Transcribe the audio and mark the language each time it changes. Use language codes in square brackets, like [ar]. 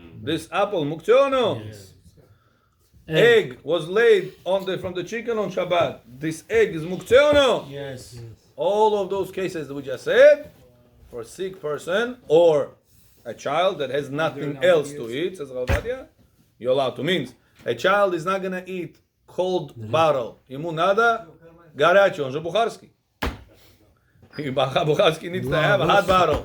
[en] This apple muktzeh or no? Egg was laid from the chicken on Shabbat. This egg is muktzeh or no? Yes. All of those cases that we just said, for a sick person or a child that has nothing else to eat, says Rav Ovadia, you're allowed to. Means a child is not going to eat cold bottle. [ru] Ему надо горячий, он же бухарский. [en] Бухарский needs to have a hot bottle.